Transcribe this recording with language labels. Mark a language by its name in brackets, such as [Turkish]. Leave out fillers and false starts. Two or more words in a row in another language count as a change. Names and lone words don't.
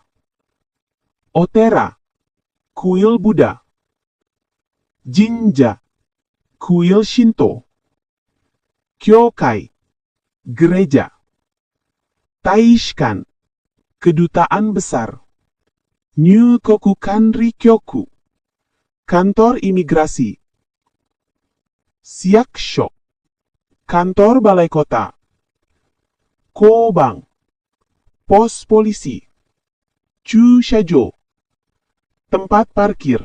[Indonesian] Otera, kuil Buddha. Jinja, kuil Shinto. Kyokai, gereja. Taishikan, kedutaan besar. [Japanese] Nyukoku Kanri Kyoku, [Indonesian] kantor imigrasi. Siaksho, kantor balai kota. Kobang, pos polisi. Chushajo, tempat parkir.